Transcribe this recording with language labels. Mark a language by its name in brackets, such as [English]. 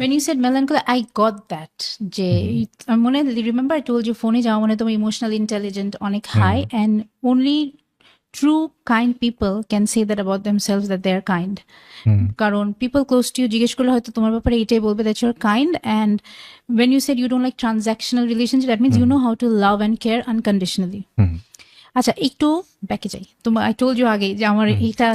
[English] When you said melancholy, I got that. যে মনে remember I told you [Bangla] ফোনে যাওয়া মানে তোমার ইমোশনাল ইন্টেলিজেন্ট অনেক high, [English] and only true kind people can say that about themselves, that they are kind. [Bangla] কারণ [English] people close to you [Bangla] জিজ্ঞেস করলে হয়তো তোমার ব্যাপারে এটাই বলবে [English] that you're kind. And when you said you don't like transactional relationship, that means you know how to love and care unconditionally. [Bangla] আচ্ছা একটু ব্যাকে যাই, তোমার [English] I told you [Bangla] আগে যে আমার এটা